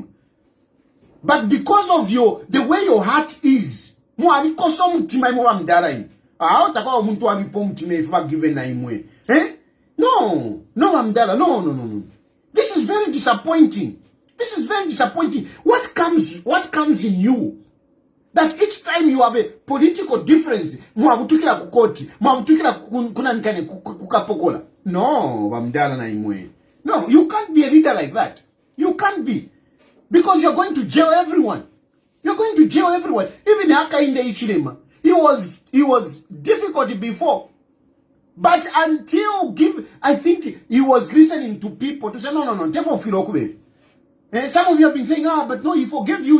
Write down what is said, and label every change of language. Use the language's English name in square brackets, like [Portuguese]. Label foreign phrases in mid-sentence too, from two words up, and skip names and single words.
[English] But because of the way your heart is, no, Vamdala, no. This is very disappointing. This is very disappointing. What comes in you? That each time you have a political difference, [Bemba] mwabutukila kukoti, mwabutukila kunanikane kukapokola. No, Vamdala na imwe. [English] No, you can't be a leader like that. You can't be. Because you're going to jail everyone. You're going to jail everyone. Even Hakainde Hichilema. He was difficult before. But until I think he was listening to people to say, no, some of you have been saying, but no, he forgave you.